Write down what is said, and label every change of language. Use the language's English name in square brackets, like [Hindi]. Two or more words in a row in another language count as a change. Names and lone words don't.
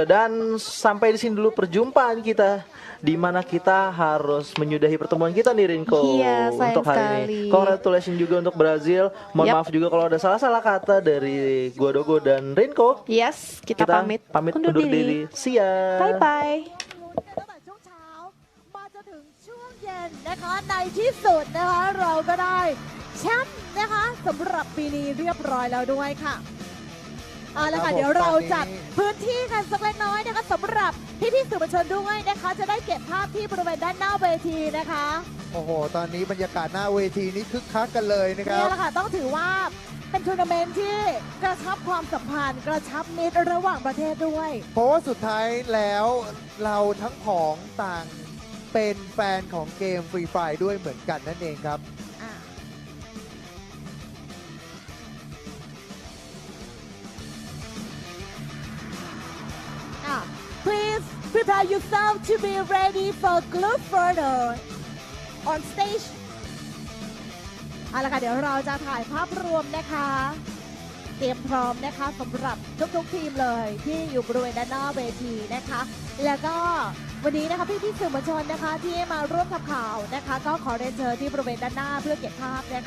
[Indonesian] Dan sampai di sini dulu perjumpaan kita, di mana kita harus menyudahi pertemuan kita nih, Rinko. Iya, untuk hari ini. Congratulations juga untuk Brazil. Mohon maaf juga kalau ada salah-salah kata dari gua Dogo dan Rinko. Yes, kita pamit undur diri. [English] See ya. Bye bye. [Thai] ตั้งแต่ช่วงเช้ามาจนถึงช่วงเย็นนะคะในที่สุดนะคะเราก็ได้แชมป์นะคะสำหรับปีนี้เรียบร้อยแล้วด้วยค่ะเอาละค่ะเดี๋ยวเราจัดพื้นที่กันสักเล็กน้อยนะคะสำหรับพี่ๆสื่อมวลชนด้วยนะคะจะได้เก็บภาพที่บริเวณด้านหน้าเวทีนะคะ โอ้โห ตอนนี้บรรยากาศหน้าเวทีนี้คึกคักกันเลยนะครับ นี่แหละค่ะต้องถือว่าเป็นทัวร์นาเมนต์ที่กระชับความสัมพันธ์กระชับมิตรระหว่างประเทศด้วย เพราะว่าสุดท้ายแล้วเราทั้งของต่างเป็นแฟนของเกมฟรีไฟด้วยเหมือนกันนั่นเองครับ [English] Please prepare yourself to be ready for group photo on stage [Thai] เอาละค่ะเดี๋ยวเราจะถ่าย ภาพรวมนะคะ เตรียมพร้อมนะคะสำหรับทุกๆทีมเลยที่อยู่บริเวณด้านหน้าเวทีนะคะ แล้วก็วันนี้นะคะพี่ๆสื่อมวลชนนะคะที่มาร่วมทำข่าวนะคะ ก็ขอเรียนเชิญที่บริเวณด้านหน้าเพื่อเก็บภาพนะคะ